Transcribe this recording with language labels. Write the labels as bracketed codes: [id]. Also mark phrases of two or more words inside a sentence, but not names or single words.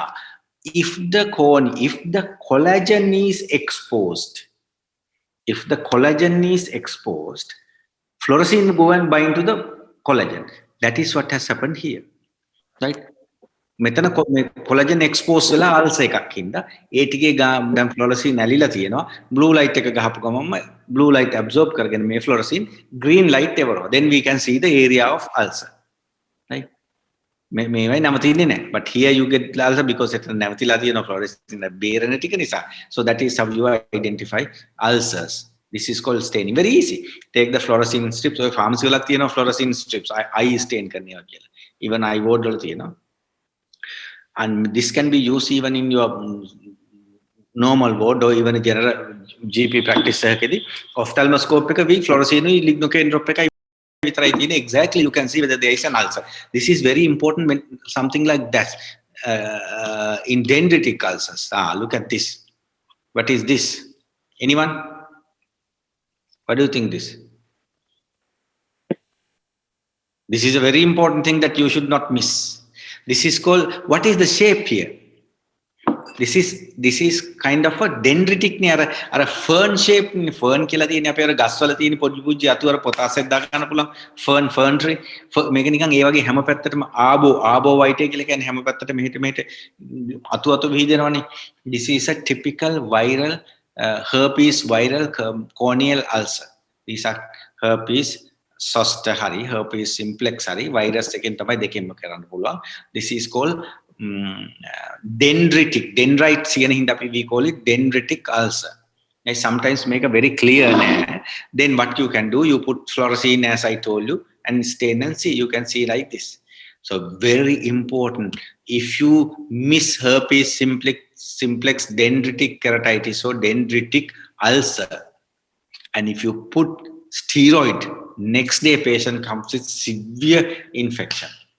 [en] If the collagen is exposed, fluorescein will go and bind to the collagen. That is what has happened here, right? [si] මෙතන [en] collagen exposed [si] වෙලා ulcer එකක් හින්දා ඒ ටිකේ දැන් fluorescein ඇලිලා තියෙනවා. [en] blue light [si] එක ගහපු ගමන්ම [en] blue light absorb [si] කරගෙන මේ fluorescein [en] green light [si] එවරනවා. [en] Then we can see the area of ulcer, right? [si] මේවයි නවතින්නේ නැහැ. [en] But here you get ulcer because [si] එතන නැවතිලා තියෙනවා fluorescein බේරෙන ටික නිසා. [en] So that is how you identify ulcers. This is called staining. Very easy. Take the fluorescein strips. [si] So pharmacy වල තියෙනවා [en] fluorescein strips. Eye stain [si] කරනවා කියලා. [en] Even eye ward [si] වල තියෙනවා. [en] And this can be used even in your normal ward or even a general GP practice [si] එකේදී ophthalmoscope එක [en] with fluorescein lignocaine drop [si] එකයි විතරයි තියෙන්නේ. [en] Exactly you can see whether there is an ulcer. This is very important when something like that in dendritic ulcers. Look at this. What is this? Anyone? What do you think this? This is a very important thing that you should not miss. This is called, what is the shape here? this is kind of a dendritic [si] නේ අර [en] fern shape [si] නේ fern කියලා තියෙන්නේ අපේ අර ගස්වල තියෙන පොඩි පුංචි අතු අර පොතාස් එක දා ගන්න පුළුවන් [en] fern tree [si] මේක නිකන් ඒ වගේ හැම පැත්තටම ආබෝ වයිටේ කියලා කියන්නේ හැම පැත්තටම මෙහෙට අතු විහිදෙනවනේ. [en] This is a typical viral herpes viral corneal ulcer. These are herpes zoster [si] hari [en] herpes simplex [si] hari virus එකෙන් තමයි දෙකෙන්ම කරන්න පුළුවන්. [en] This is called dendrites [si] කියන හින්දා [en] we call it dendritic ulcer. I sometimes make a very clear then what you can do, you put fluorescein as I told you and stain and see, you can see like this. So very important, if you miss herpes simplex dendritic keratitis or dendritic ulcer, and if you put steroid, next day patient comes with severe infection.